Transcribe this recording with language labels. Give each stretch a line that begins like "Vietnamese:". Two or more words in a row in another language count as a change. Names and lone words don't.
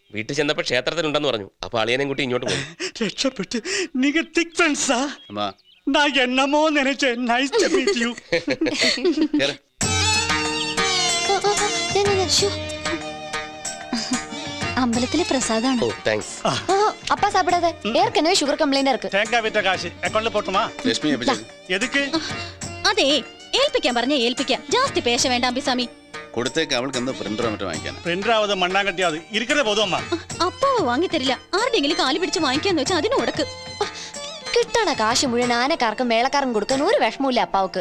Malayalam: വീട്ടിൽ ചെന്നപ്പോ ക്ഷേത്രത്തിലുണ്ടെന്ന് പറഞ്ഞു. അപ്പൊ അളിയനെയും കൂട്ടി ഇങ്ങോട്ട് പോയി. രക്ഷപ്പെട്ട്. നിങ്ങൾ തിക് ഫ്രണ്ട്സാ? ഞാൻ എന്നമോ നനച്ചേ.
English: nice to meet you.
Malayalam: അമ്പലത്തിലെ പ്രസാദാണ്.
Tamil: அப்பா சாப்பிடாத. ஏற்கனவே சுகர் கம்ப்ளைண்ட் இருக்கு. தேங்காய் விட்ட காசு அக்கவுண்ட்ல போட்டுமா?
Malayalam: ലക്ഷ്മി
Tamil: எதுக்கு?
Malayalam: അതെ, ഏൽപ്പിക്കാൻ പറഞ്ഞ ഏൽപ്പിക്കാം.
Tamil: ஜாஸ்தி பேச
Malayalam: വേണ്ട അമ്പിസാമി. കൊടുത്തേക്ക്. അവൾക്ക് എന്താ പ്രിന്ററോ മറ്റോ വാങ്ങിക്കാൻ?
Tamil: பிரிண்டராவது மண்ணாங்கட்டியாவது இருக்கணே போதும் அம்மா.
Malayalam: അപ്പാവ് വാങ്ങി തരില്ല. ആരുടെങ്കിലും കാലി പിടിച്ച് വാങ്ങിക്കാന്ന് വെച്ചാൽ അതിന് ഉടക്ക്. കിട്ടണ കാശ് മുഴുവൻ ആനക്കാർക്കും മേളക്കാർക്കും കൊടുക്കാൻ ഒരു വിഷമമില്ല അപ്പാവക്ക്.